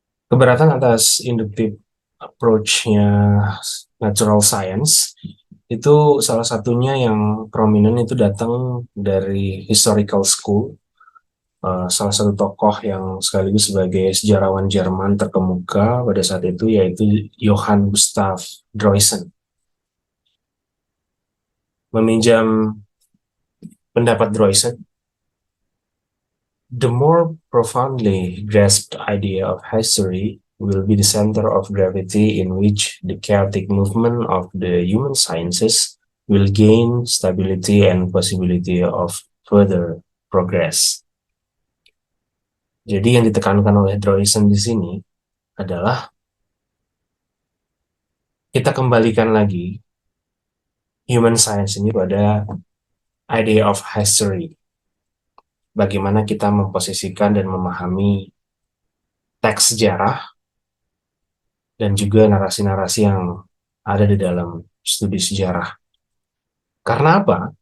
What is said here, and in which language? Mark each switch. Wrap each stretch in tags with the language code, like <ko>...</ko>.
<id>Keberatan atas inductive approach-nya natural science itu salah satunya yang prominent itu datang dari historical school. Salah satu tokoh yang sekaligus sebagai sejarawan Jerman terkemuka pada saat itu yaitu Johann Gustav Droysen. Meminjam pendapat</id> <en>Droysen, the more profoundly grasped idea of history will be the center of gravity in which the chaotic movement of the human sciences will gain stability and possibility of further progress.</en> <id>Jadi yang ditekankan oleh Droysen di sini adalah kita kembalikan lagi human science ini pada idea of history. Bagaimana kita memposisikan dan memahami teks sejarah dan juga narasi-narasi yang ada di dalam studi sejarah. Karena apa?</id>